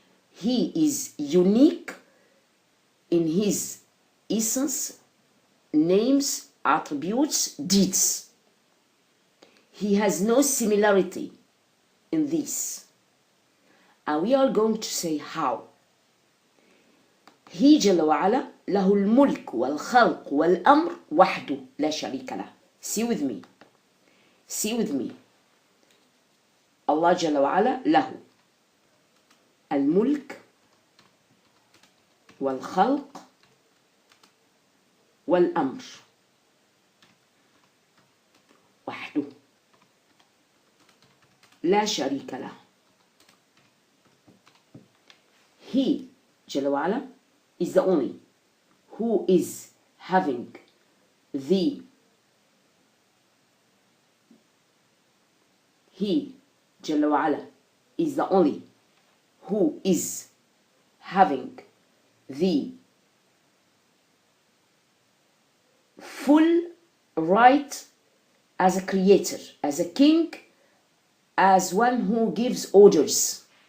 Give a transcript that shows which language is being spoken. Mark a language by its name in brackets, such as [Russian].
[English] He is unique in his essence, names, attributes, deeds. He has no similarity in this. And we are going to say how. [Arabic] He Jalla wa Ala له الملك والخلق والأمر وحده لا شريك له. [English] See with me. See with me. [Arabic] Allah Jalla wa Ala له الملك والخلق والأمر وحده لا شريك له. [English] He Jalla wa Ala is the only who is having the He Jalla wa Ala is the only who is having the full right as a creator, as a king, as one who gives orders.